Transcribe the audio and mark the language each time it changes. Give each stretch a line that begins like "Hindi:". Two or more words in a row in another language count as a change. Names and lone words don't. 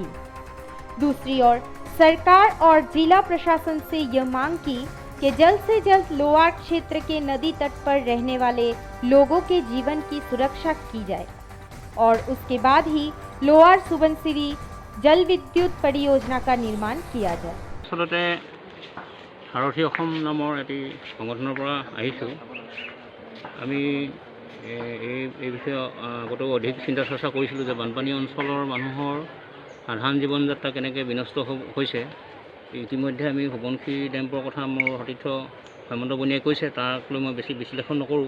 Hindi: दूसरी ओर सरकार और जिला प्रशासन से यह मांग की कि जल्द से जल्द लोअर क्षेत्र के नदी तट पर रहने वाले लोगों के जीवन की सुरक्षा की जाए और उसके बाद ही लोअर सुबनसिरी जल विद्युत परियोजना का निर्माण किया जाए।
Assamese: আচলতে সাৰথী অসম নামৰ এটি সংগঠনৰ পৰা আহিছোঁ। আমি এই বিষয়ে আগতেও অধিক চিন্তা চৰ্চা কৰিছিলোঁ যে বানপানী অঞ্চলৰ মানুহৰ সাধাৰণ জীৱন যাত্ৰা কেনেকৈ বিনষ্ট হৈছে। ইতিমধ্যে আমি সোৱণশিৰি ডেমৰ কথা মোৰ সতীৰ্থ হেমন্ত বনিয়াই কৈছে, তাক লৈ মই বেছি বিশ্লেষণ নকৰোঁ।